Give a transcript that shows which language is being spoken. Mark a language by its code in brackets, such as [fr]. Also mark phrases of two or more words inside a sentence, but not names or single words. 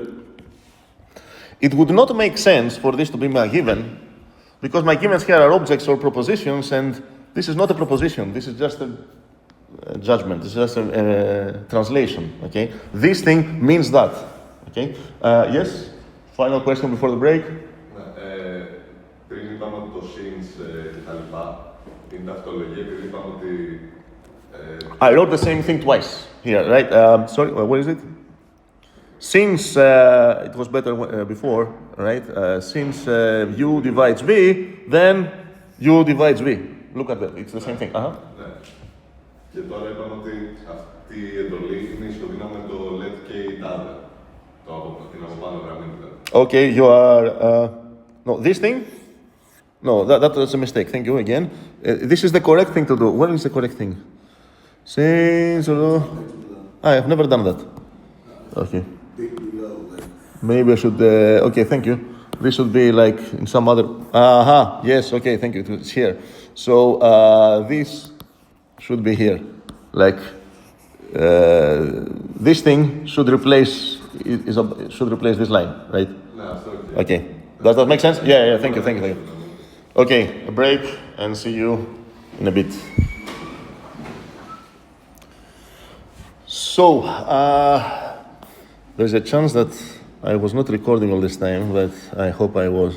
[en] It would not make sense for this to be my given, because my givens here are objects or propositions, and this is not a proposition. This is just a judgment. It's just a translation. Okay. This thing means that. Okay. Yes. Final question before the break. [el] Πριν είπαμε ότι το since και τα λοιπά είναι ταυτολογία, επειδή είπαμε ότι... [en] I wrote the same thing twice here, right? Sorry, what is it? Since it was better before, right? Since u divides v, then u divides v. Look at that. It's the same thing. [el] Ναι. Και τώρα είπαμε ότι αυτή η εντολή είναι ισοδύναμη με το [en] let k [el] τάδε. Την από πάνω γραμμή δηλαδή. [en] Okay, you are... no, this thing? No, that was a mistake. Thank you again. This is the correct thing to do. What is the correct thing? Since... I have never done that. Okay. Big below, like Maybe I should... okay, thank you. This should be like in some other... Aha, yes, okay, thank you. It's here. So this should be here. Like this thing should replace this line, right? [el] Ναι, αυτό και... [en] Okay. Does that make sense? Yeah, thank you. Okay, a break and see you in a bit. So, there's a chance that I was not recording all this time, but I hope I was.